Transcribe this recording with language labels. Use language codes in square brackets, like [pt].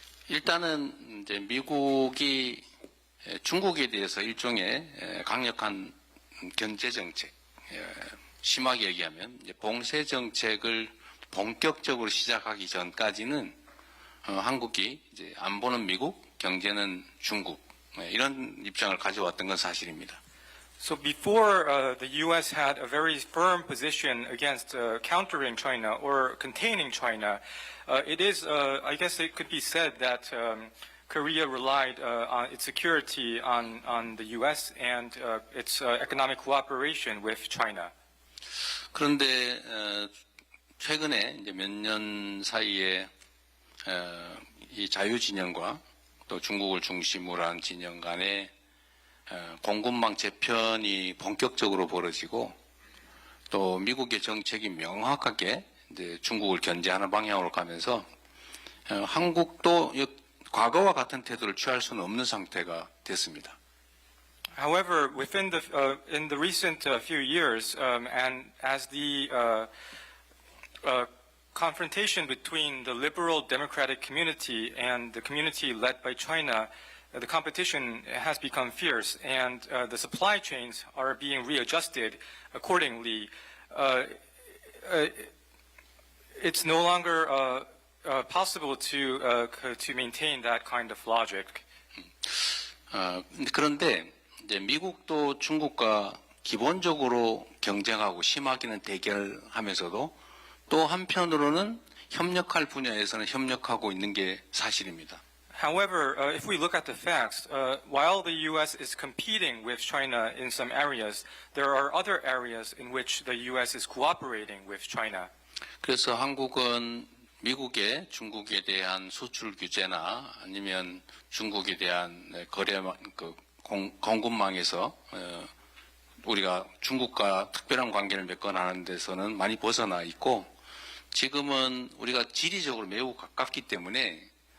[ko] 일단은 이제 미국이 중국에 대해서 일종의 강력한 견제 정책, 심하게 얘기하면 이제 봉쇄 정책을 본격적으로 시작하기 전까지는 한국이 이제 안보는 미국, 경제는 중국 이런 입장을 가져왔던 건 사실입니다. [en] So before the U.S. had a very firm position against countering China or containing China, it is, I guess it could be said that Korea relied on its security on the U.S. and its economic cooperation with China. [ko] 그런데 최근에 이제 몇 년 사이에 이 자유 진영과 또 중국을 중심으로 한 진영 간의 공급망 재편이 본격적으로 벌어지고 또 미국의 정책이 명확하게 이제 중국을 견제하는 방향으로 가면서 한국도 과거와 같은 태도를 취할 수는 없는 상태가 됐습니다. [en] However, within in the recent few years, and as the confrontation between the liberal democratic community and the community led by China, the competition has become fierce, and the supply chains are being readjusted accordingly. It's no longer possible to maintain that kind of logic. [ko] 그런데 이제 미국도 중국과 기본적으로 경쟁하고 심하게는 대결하면서도 또 한편으로는 협력할 분야에서는 협력하고 있는 게 사실입니다. [en] However, if we look at the facts, while the U.S. is competing with China in some areas, there are other areas in which the U.S. is cooperating with China. [ko] 그래서 한국은 미국의 중국에 대한 수출 규제나 아니면 중국에 대한 거래 공급망에서 우리가 중국과 특별한 관계를 맺거나 하는 데서는 많이 벗어나 있고 지금은 우리가 지리적으로 매우 가깝기 때문에